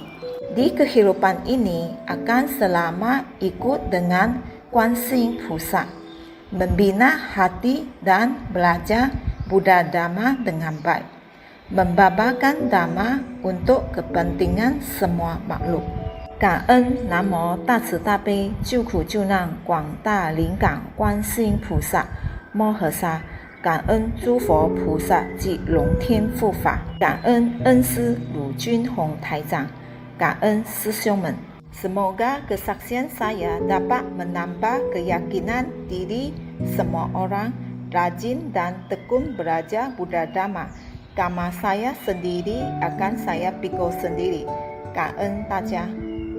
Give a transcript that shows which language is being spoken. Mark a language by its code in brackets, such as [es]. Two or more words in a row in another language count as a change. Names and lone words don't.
[id] Di kehidupan ini akan selama ikut dengan Kuan Yin Pusat, membina hati dan belajar Buddha Dhamma dengan baik, membabarkan Dhamma untuk kepentingan semua makhluk. [zh] 感恩南无大慈大悲救苦救难广大灵感观世音菩萨摩诃萨，感恩诸佛菩萨及龙天护法，感恩恩师鲁军宏台长，感恩师兄们。 [id] Semoga kesaksian saya dapat menambah keyakinan diri semua orang rajin dan tekun belajar Buddha Dhamma. Karma saya sendiri akan saya pikul sendiri. [zh] 感恩大家。